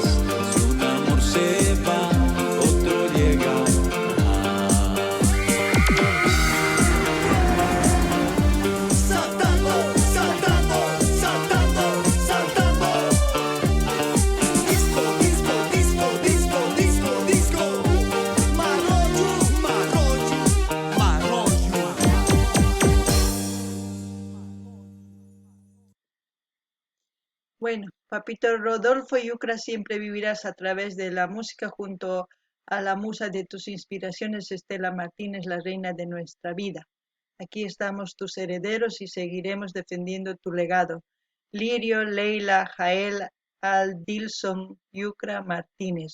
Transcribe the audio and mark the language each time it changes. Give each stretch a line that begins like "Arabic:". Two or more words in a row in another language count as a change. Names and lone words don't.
Spanish: Si un amor se va, otro llegará. Saltando, saltando, saltando, saltando. Disco, disco, disco, disco, disco, disco. Marroyo, marroyo, marroyo. Bueno, papito Rodolfo Yucra, siempre vivirás a través de la música junto a la musa de tus inspiraciones, Estela Martínez, la reina de nuestra vida. Aquí estamos tus herederos y seguiremos defendiendo tu legado. Lirio, Leila, Jael, Aldilson, Yucra, Martínez.